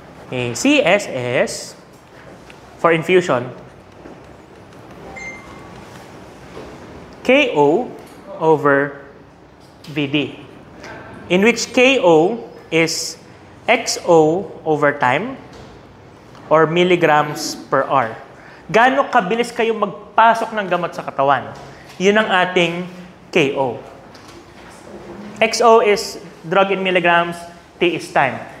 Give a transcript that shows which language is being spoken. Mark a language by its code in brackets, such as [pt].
[en] Okay, CSS for infusion, KO over VD, in which KO is XO over time or milligrams per hour. [tl] Gaano kabilis kayo magpasok ng gamot sa katawan? Yun ang ating KO. [en] XO is drug in milligrams, T is time.